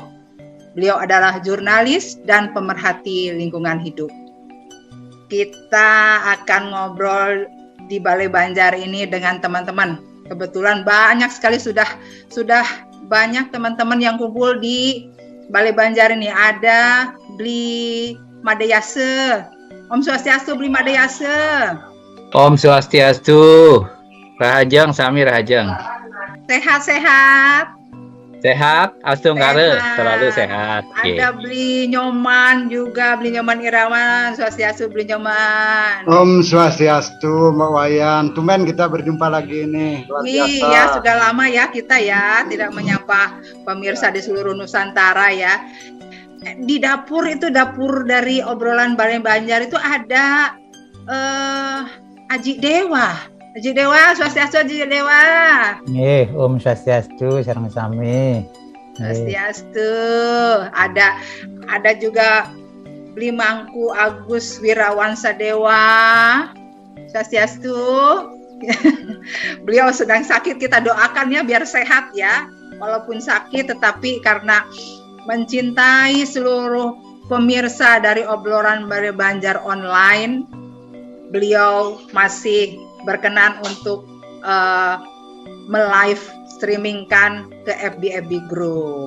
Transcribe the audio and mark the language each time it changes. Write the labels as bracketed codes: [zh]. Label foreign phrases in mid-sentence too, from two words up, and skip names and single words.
[id] Beliau adalah jurnalis dan pemerhati lingkungan hidup. Kita akan ngobrol di Balai Banjar ini dengan teman-teman. Kebetulan banyak sekali sudah banyak teman-teman yang kumpul di Balai Banjar ini. Ada Bli Madayase. [ban] Om Swastiastu Bli Madayase. Om Swastiastu. Rahajeng sami rahajeng. [id] Sehat-sehat. Sehat, astungkare, selalu sehat. Ada Bli Nyoman juga, Bli Nyoman Irawan, Swastiastu Bli Nyoman. [ban] Om Swastiastu, Mbak Wayan. [id] Tumben kita berjumpa lagi nih. Luar biasa. Iya, sudah lama ya kita ya tidak menyapa pemirsa di seluruh Nusantara ya. Di dapur itu, dapur dari obrolan Balai Banjar itu ada Aji Dewa. [ban] Aji Dewa, Swastiastu Aji Dewa. Nggih, Om Swastiastu sareng sami. Swastiastu. [id] Ada juga Bli Mangku Agus Wirawansa Dewa. [ban] Swastiastu. [id] Beliau sedang sakit, kita doakan ya biar sehat ya. Walaupun sakit tetapi karena mencintai seluruh pemirsa dari obrolan Balai Banjar online, beliau masih berkenan untuk me- [en] live streamingkan [id] ke FB Group.